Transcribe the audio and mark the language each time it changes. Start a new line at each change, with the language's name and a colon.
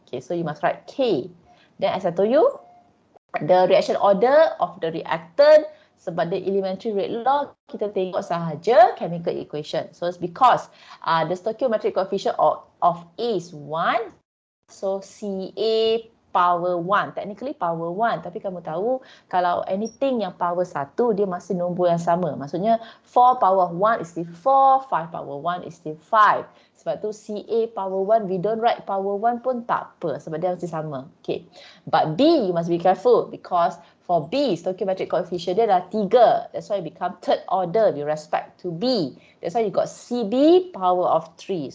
English: Okay, so you must write K. Then as I told you, the reaction order of the reactant, sebab the elementary rate law,
Malay: kita tengok sahaja
English: chemical equation. So it's because the stoichiometric coefficient of A is 1. So CA power 1. Technically power 1.
Malay: Tapi kamu tahu kalau anything yang power 1, dia masih nombor yang sama. Maksudnya
English: 4 power 1 is still 4, 5 power 1 is still 5.
Malay: Sebab tu CA power 1,
English: we don't write power 1
Malay: pun tak apa. Sebab dia mesti sama. Okay.
English: But B, you must be careful because for B, stoichiometric coefficient
Malay: dia adalah
English: 3. That's why it become third order with respect to B. That's why you got CB power of 3.